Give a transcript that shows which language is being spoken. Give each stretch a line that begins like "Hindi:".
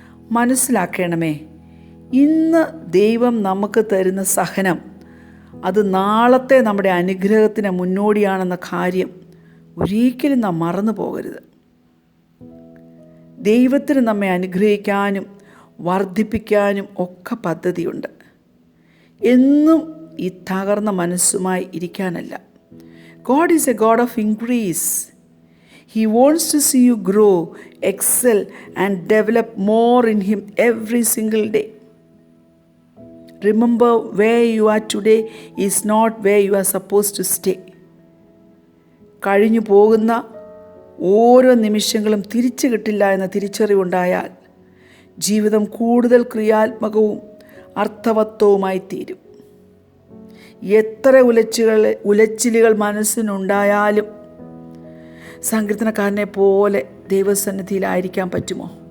Malayalam: മനസ്സിലാക്കണമേ, ഇന്ന് ദൈവം നമുക്ക് തരുന്ന സഹനം അത് നാളത്തെ നമ്മുടെ അനുഗ്രഹത്തിന് മുന്നോടിയാണെന്ന കാര്യം ഒരിക്കലും നാം മറന്നു പോകരുത്. ദൈവത്തിന് നമ്മെ അനുഗ്രഹിക്കാനും വർദ്ധിപ്പിക്കാനും ഒക്കെ പദ്ധതിയുണ്ട്. എന്നും ഈ തകർന്ന മനസ്സുമായി ഇരിക്കാനല്ല.
English: God is a God of increase. He wants to see you grow, excel and develop more in Him every single day. Remember, where you are today is not where you are supposed to stay.
Malayalam: കഴിഞ്ഞു പോകുന്ന ഓരോ നിമിഷങ്ങളും തിരിച്ചു കിട്ടില്ല എന്ന തിരിച്ചറിവുണ്ടായാൽ ജീവിതം കൂടുതൽ ക്രിയാത്മകവും അർത്ഥവത്വവുമായി തീരും. എത്ര ഉലച്ചിലുകൾ മനസ്സിനുണ്ടായാലും സങ്കീർത്തനക്കാരനെ പോലെ ദൈവസന്നിധിയിലായിരിക്കാൻ പറ്റുമോ?